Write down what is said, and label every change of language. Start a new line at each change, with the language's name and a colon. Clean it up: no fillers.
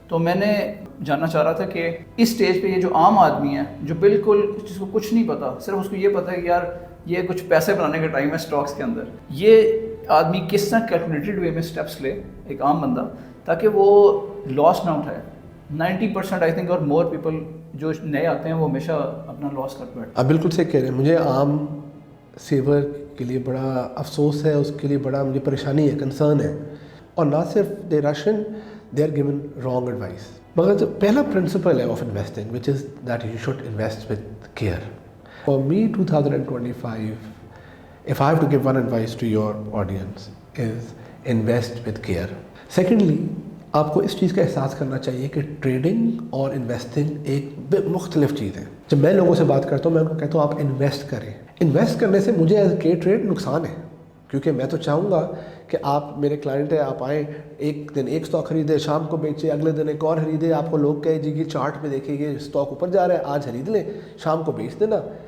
Urdu: تو میں نے جاننا چاہ رہا تھا کہ اس سٹیج پہ یہ جو عام آدمی ہے, جو بالکل جس کو کچھ نہیں پتا, صرف اس کو یہ پتا ہے کہ یار یہ کچھ پیسے بنانے کا ٹائم ہے اسٹاکس کے اندر, یہ آدمی کس طرح کیلکولیٹڈ وے میں اسٹیپس لے, ایک عام بندہ, تاکہ وہ لاس نہ اٹھائے. 90%
English: I think اور more people
Urdu: جو نئے آتے ہیں وہ ہمیشہ اپنا لاس کر بیٹھتے ہیں. آپ بالکل صحیح کہہ رہے ہیں. مجھے عام سیور کے لیے بڑا افسوس ہے, اس کے لیے بڑا مجھے پریشانی ہے, کنسرن ہے. اور نہ صرف
English: Direction, they are given wrong advice.
Urdu: مگر جو پہلا پرنسپل ہے
English: Of investing which is that you should invest with care. For me 2025 if I have to give one advice to your audience is invest with care.
Urdu: Secondly, آپ کو اس چیز کا احساس کرنا چاہیے کہ ٹریڈنگ اور انویسٹنگ ایک مختلف چیز ہے. جب میں لوگوں سے بات کرتا ہوں, میں ان کو کہتا ہوں آپ انویسٹ کریں. انویسٹ کرنے سے مجھے ایز کے ٹریڈ نقصان ہے, کیونکہ میں تو چاہوں گا کہ آپ میرے کلائنٹ ہیں, آپ آئیں, ایک دن ایک اسٹاک خریدیں, شام کو بیچیں, اگلے دن ایک اور خریدیں, آپ کو لوگ کہیں جی یہ چارٹ پہ دیکھیں یہ اسٹاک اوپر جا رہا ہے, آج خرید لیں, شام کو بیچ دینا.